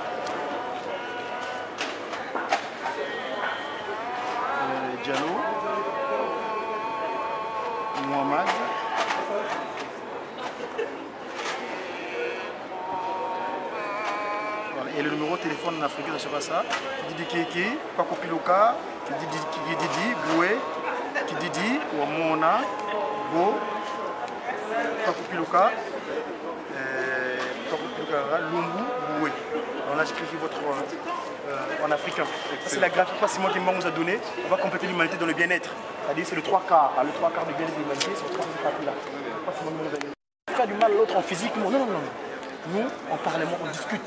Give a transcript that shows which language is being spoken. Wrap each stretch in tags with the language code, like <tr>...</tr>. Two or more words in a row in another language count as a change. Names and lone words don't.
<fr>Diallo Mohamed. Voilà. Et le numéro de téléphone en africain, ça sera ça. Didi Kiki, Pakopiloka, Didi Boué, Didi Wamona, Bo, Pakopiloka, Lumbu, Boué. Alors là, j'écris votre en africain. Ça, c'est la graphie que Simon Kimbangu nous a donnée. On va compléter l'humanité dans le bien-être. C'est-à-dire c'est le 3 quarts. Le 3 quarts du bien-être de l'humanité, c'est le 3 quarts là. Faire du mal à l'autre en physique, non. Nous, en parlement, on discute.</fr>